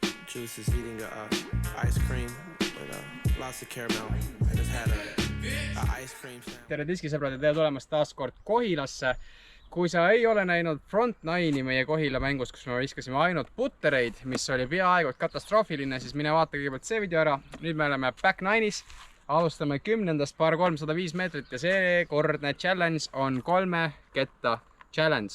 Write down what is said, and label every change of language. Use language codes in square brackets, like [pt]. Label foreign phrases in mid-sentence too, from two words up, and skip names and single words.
[en] juice is eating ice cream with lots of caramel. I just had a ice cream sandwich. [et] Tere diskisõbrad ja tere tulemast taas kord Kohilasse. Kui sa ei ole näinud Front Nine'i meie Kohila mängus, kus me viskasime ainult puttereid, mis oli peaaegu katastroofiline, siis mine vaata kõigepealt see video ära. Nüüd me oleme Back Nine'is. Alustame 10. par 305 meetrit ja seekordne challenge on 3 ketta challenge.